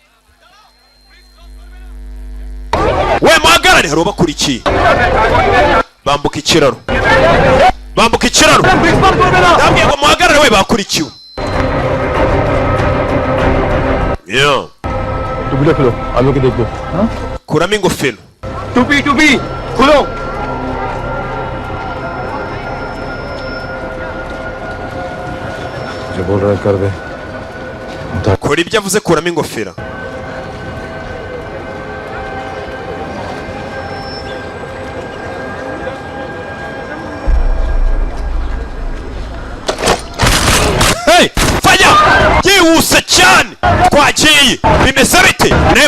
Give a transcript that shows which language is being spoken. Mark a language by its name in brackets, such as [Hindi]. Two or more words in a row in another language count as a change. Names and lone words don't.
[Kinyarwanda] we muhagarare hari ubakurikiye bambuka ikiraro ndabwiye ngo muhagarare we bakurikiwe yeah [Hindi] टुपीला खोलो हम लोग देख लो हाँ [Kinyarwanda] kuramo ingofero [Hindi] टुपी खोलो जो बोल रहा है कर दे [Kinyarwanda] kora ibyo avuze kuramo ingofero fanya yihuse cyane twagiye bimeze bite nawe